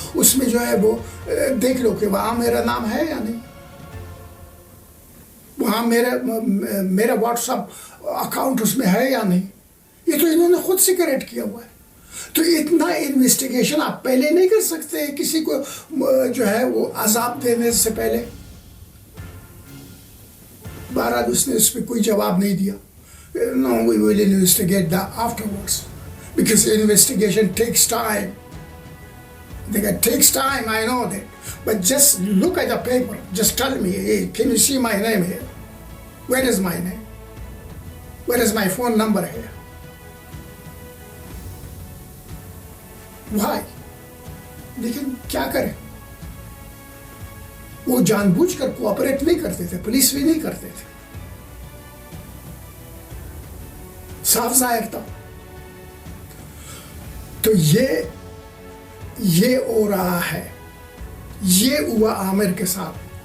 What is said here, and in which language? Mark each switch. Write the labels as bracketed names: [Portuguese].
[Urdu] اس میں جو ہے وہ دیکھ لو کہ وہاں میرا نام ہے یا نہیں, وہاں میرا واٹس ایپ اکاؤنٹ اس میں ہے یا نہیں. یہ تو انہوں نے خود سے کریکٹ کیا ہوا ہے. تو اتنا انویسٹیگیشن آپ پہلے نہیں کر سکتے کسی کو جو ہے وہ عذاب دینے سے پہلے. بہرحال اس نے اس پہ کوئی جواب نہیں دیا. [English] No, we will investigate that afterwards. Because investigation takes time. It takes time, I know that. But just look at the paper. Just tell me, hey, can you see my name here? Where is my name? Where is my phone number here? Why? [Urdu] لیکن کیا کریں, وہ جان بوجھ کر cooperate نہیں کرتے تھے, police بھی نہیں کرتے تھے, صاف ظاہر تھا. تو یہ ہو رہا ہے, یہ ہوا عامر کے ساتھ.